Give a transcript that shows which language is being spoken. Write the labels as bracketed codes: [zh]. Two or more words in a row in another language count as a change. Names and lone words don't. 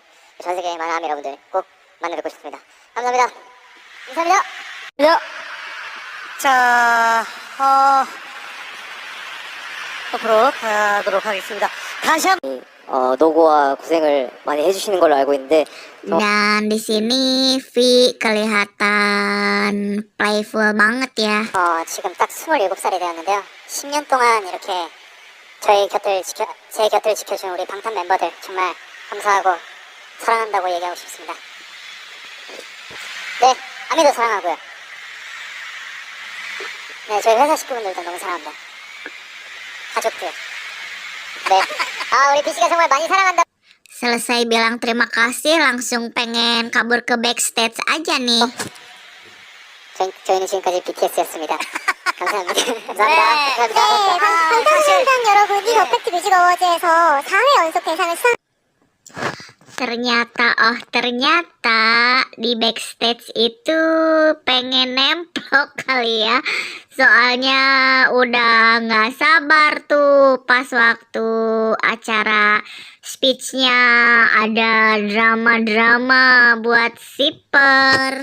[ko] 전 세계 많은 아미 여러분들 꼭 만나 뵙고 싶습니다. 감사합니다. 감사합니다. 네. 자, 앞으로 가도록 하겠습니다. 다시 한 노고와 고생을 많이 해주시는 걸로 알고 있는데 [id] Dan di sini V kelihatan playful banget ya. [ko] 지금 딱 27살이 되었는데요. 10년 동안 이렇게 제 곁을 지켜준 우리 방탄 멤버들 정말 감사하고 사랑한다고 얘기하고 싶습니다. 네, 아미도 사랑하고요. 네, 저희 회사 식구분들도 너무 사랑합니다. 가족들. 네, 우리 BC가 정말 많이 사랑한다. [id] Selesai bilang terima kasih langsung pengen kabur ke backstage aja nih. [ko] 저희는 지금까지 BTS였습니다. 감사합니다. 감사합니다. 감사합니다. 방탄소년단 여러분, 이 어펙트 뮤직 어워즈에서 4회 연속 대상을 수상. [id] Ternyata di backstage itu pengen nemplok kali ya. Soalnya udah nggak sabar tuh pas waktu acara speechnya ada drama-drama buat shipper.